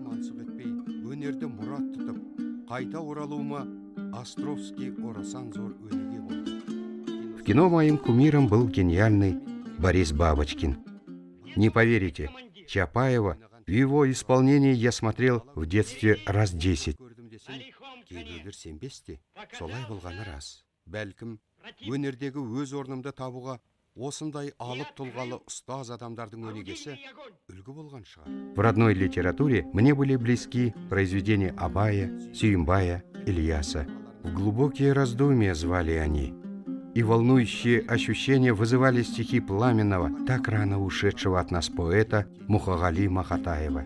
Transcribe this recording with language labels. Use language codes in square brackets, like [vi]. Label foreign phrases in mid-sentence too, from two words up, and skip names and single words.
[ru] В кино моим кумиром был гениальный Борис Бабочкин. Не поверите, Чапаева в его исполнении я смотрел в детстве раз 10. [kk] Өнердегі өз орнымды табуға осындай алып тұлғалы ұстаз адамдардың өнегесі үлгі болған шығар. [ru] В родной литературе мне были близки произведения Абая, Сүйімбая, Ильяса. В глубокие раздумья звали они, и волнующие ощущения вызывали стихи Пламенного, так рано ушедшего от нас поэта Мухагали Махатаева.